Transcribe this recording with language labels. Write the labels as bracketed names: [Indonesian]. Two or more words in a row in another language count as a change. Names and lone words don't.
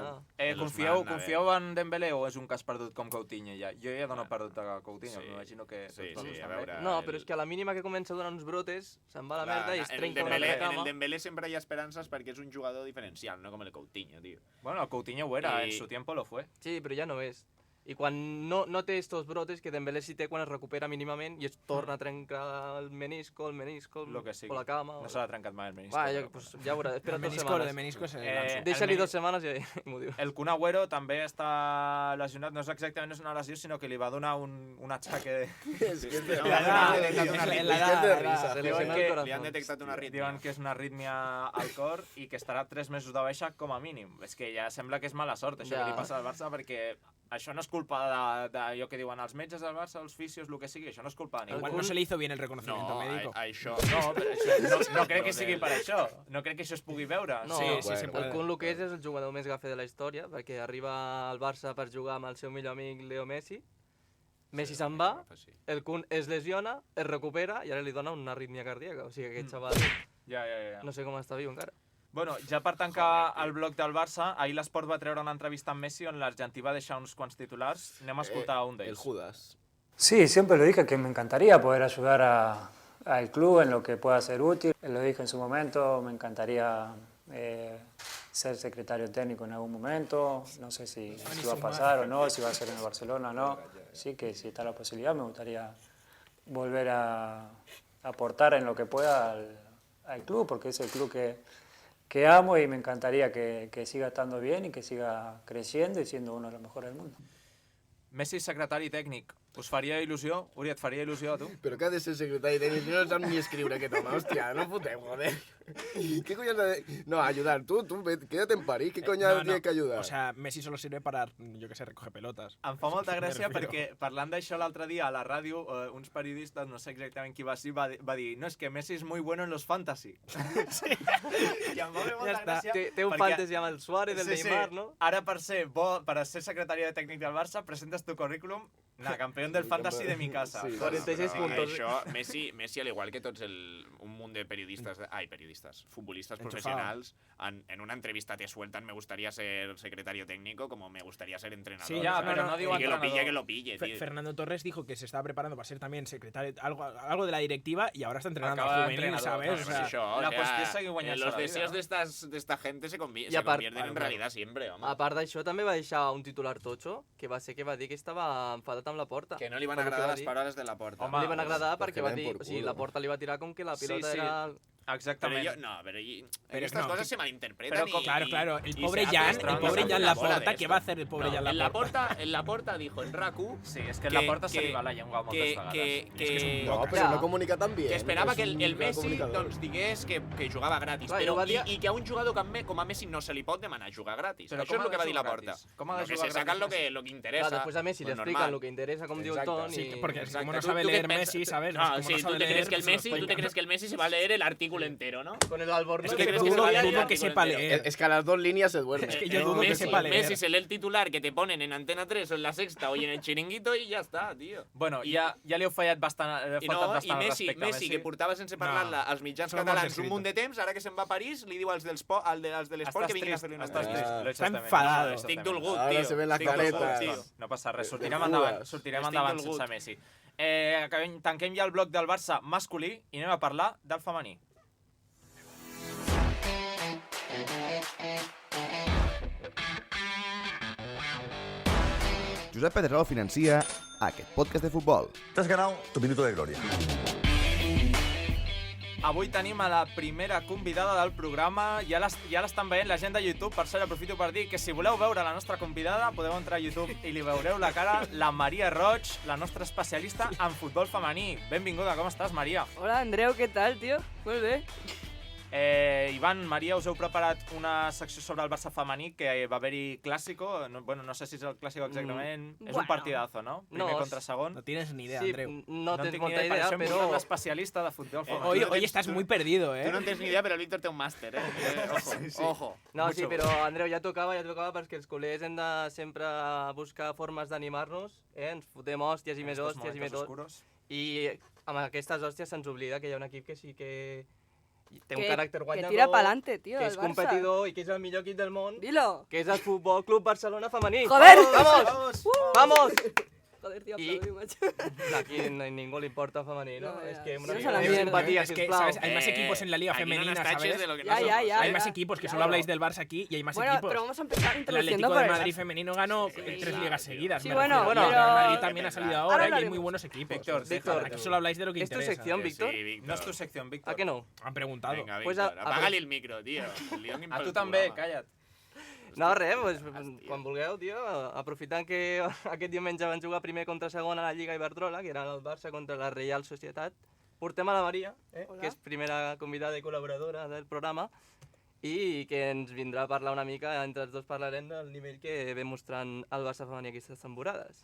[Catalan] Confieu en Dembélé o és un cas perdut com Coutinho ja? Jo ja dono perdut a Coutinho, m'imagino que... Sí, a veure... No, però és que a la mínima que comença a donar uns brotes, se'n va a la merda i es trenca una altra cama. En el Dembélé sempre hi ha esperances perquè és un jugador diferencial, no com el Coutinho, tio. Bueno, el Coutinho ho era, [Spanish] en su tiempo lo fue. [Catalan] Sí, però ja no és. I quan no té estos brotes, que Dembélé sí té quan es recupera mínimament i es torna a trencar el menisco o la cama... No s'ha trencat mai el menisco. Va, ja veurà, espera't 2 setmanes. El menisco és l'Ansu. Deixa-li 2 setmanes i m'ho diu. El Kun Agüero també està lesionat, no és exactament una lesió, sinó que li va donar un atxaque de... Li han detectat una arrítmia. Diuen que és una arrítmia al cor i que estarà 3 mesos de baixa com a mínim. És que ja sembla que és mala sort això que li passa al Barça, perquè això no és culpa d'allò que diuen els metges del Barça, els fisios, el que sigui, això no és culpa de ningú. [Spanish] Igual no se le hizo bien el reconocimiento médico. [Catalan] No crec que sigui per això. No crec que això es pugui veure. No, el Kun el que és el jugador més gafe de la història, perquè arriba al Barça per jugar amb el seu millor amic Leo Messi, Messi se'n va, el Kun es lesiona, es recupera i ara li dona una arrítmia cardíaca. O sigui, aquest xaval Ja. No sé com està viu encara. Bueno, ja per tancar el bloc del Barça, ahir l'Esport va treure una entrevista amb Messi on l'argentí va deixar uns quants titulars. Anem a escoltar un d'ells. El Judas. [Spanish] Sí, siempre lo dije que me encantaría poder ayudar al club en lo que pueda ser útil. Lo dije en su momento, me encantaría ser secretario técnico en algún momento. No sé si va a pasar o no, si va a ser en el Barcelona o no. Sí que si está la posibilidad me gustaría volver a aportar en lo que pueda al club, porque es el club que amo y me encantaría que siga estando bien y que siga creciendo y siendo uno de los mejores del mundo. [Catalan] Messi, secretari tècnic. Us faria il·lusió? Uri, et faria il·lusió a tu? Però què ha de ser secretari tècnic? No sap ni escriure aquest home, hòstia, no fotem, [Spanish] joder. ¿Qué coño has de...? No, ayudar, tú, quédate en París, ¿qué coño tienes que ayudar? O sea, Messi solo sirve para, yo qué sé, recoger pelotas. [Catalan] Em fa molta gràcia perquè, parlant d'això l'altre dia a la ràdio, uns periodistes, no sé exactament qui va ser, va dir, no, és que Messi és [Spanish] muy bueno en los fantasy. [Catalan] Sí. I em va fer molta gràcia. Té un fantasy amb el Suárez, el Neymar, no? Ara, per ser secretari de tècnic del Barça, presentes tu currículum, campió del fantasy [Spanish] de mi casa. 46 puntos. Això, Messi, al igual que [Catalan] tots un munt de [Spanish] futbolistas profesionals, en una entrevista te sueltan me gustaría ser secretario técnico como me gustaría ser entrenador. Sí, ya, pero no digo entrenador. Que lo pille, tío. Fernando Torres dijo que se estaba preparando para ser también secretario, algo de la directiva, y ahora está entrenando a juvenil, ¿sabes? Los deseos de esta gente se convierten en realidad siempre, [Catalan] home. A part d'això, també va deixar un titular totxo, que va ser que va dir que estava enfadat amb la Porta. Que no li van agradar les paraules de la Porta. No li van agradar perquè va dir... O sigui, la Porta li va tirar com que la pilota era... Exactament. [Spanish] Pero estas cosas se malinterpretan. Claro, el pobre Jan Laporta, ¿qué va a hacer el pobre Jan Laporta? En Laporta dijo en RAC1... [Catalan] Sí, és que en Laporta se li va la llengua moltes vegades. No, però no comunica [Spanish] tan bien. [Catalan] Que esperava que el Messi digués que jugava gratis, i que a un jugador com a Messi no se li pot demanar jugar gratis. Això és el que va dir Laporta. [Spanish] Que se sacan lo que interesa. Después a Messi le explican lo que interesa, [Catalan] com diu el Ton. [Spanish] Porque como no sabe leer Messi, ¿sabes? No, sí, tú te crees que el Messi se va a leer el artículo entero, ¿no? Con el Albornoz. Es que dudo que sepa leer. Es que a las dos líneas se duerme. Es que yo dudo que sepa leer. Messi se lee el titular que te ponen en Antena 3 o en La Sexta o en el Chiringuito y ya está, tío. [Catalan] Bueno, ja li heu fallat bastant Messi, que portava sense parlar-la als mitjans catalans un munt de temps, ara que se'n va a París, li diu als de l'Esport que vinguin a fer-li una entrevista. Està enfadado. Estic dolgut, tio. [Spanish] Ara se ven las caretas. [Catalan] No passa res, sortirem endavant sense Messi. Tanquem ja el bloc del Barça masculí i anem a parlar del femení. Josep Pedrerol financia aquest podcast de futbol. [Spanish] T'has ganado tu minuto de gloria. [Catalan] Avui tenim a la primera convidada del programa, ja l'estan veient la gent de YouTube, per cert aprofito per dir que si voleu veure la nostra convidada podeu entrar a YouTube i li veureu la cara, la Maria Roig, la nostra especialista en futbol femení. Benvinguda, com estàs, Maria? Hola, Andreu, què tal, tio? Molt bé. Ivan, Maria, us heu preparat una secció sobre el Barça femení que va haver-hi clàssico, no sé si és el clàssico exactament, és un partidazo, no? Primer contra segon. [Spanish] No tienes ni idea, Andreu. [Catalan] No tens molta idea, però... Som l'especialista de futbol femení. [Spanish] Hoy estás muy perdido, [Catalan] Tu no tens ni idea, però el Víctor té un màster, Ojo. No, sí, però Andreu, ja tocava perquè els culers hem de sempre buscar formes d'animar-nos, ens fotem hòsties i més hòsties i més hòsties. I amb aquestes hòsties se'ns oblida que hi ha un equip que sí que té un caràcter guanyador, que [Spanish] tira pa'lante, [Catalan] tio, que és competidor i que és el millor equip del món, [Spanish] Dilo. [Catalan] Que és el Futbol Club Barcelona femení. [Spanish] Joder! ¡Vamos! ¡Vamos! Joder, tío, aplaudir, macho. Aquí a ningún le importa femení, ¿no? Es que una simpatía, es que, ¿sabes? Hay más equipos en la liga femenina, ¿sabes? Ya. Hay más equipos que solo habláis del Barça aquí y hay más equipos. Bueno, pero vamos a empezar El introduciendo Atlético de Madrid femenino ganó 3 ligas seguidas. Sí, bueno, el Madrid también ha salido ahora y hay muy buenos equipos. Víctor, aquí solo habláis de lo que interesa. ¿Es tu sección, Víctor? No es tu sección, Víctor. ¿A qué no? Han preguntado. Venga, Víctor, apágale el micro, tío. [Catalan] A tu també, calla't. No, res, quan vulgueu, tio, aprofitant que aquest diumenge van jugar primer contra segon a la Lliga Iberdrola, que era el Barça contra la Reial Societat, portem a la Maria, que és primera convidada i col·laboradora del programa, i que ens vindrà a parlar una mica, entre els dos parlarem del nivell que ve mostrant el Barça femení aquestes temporades.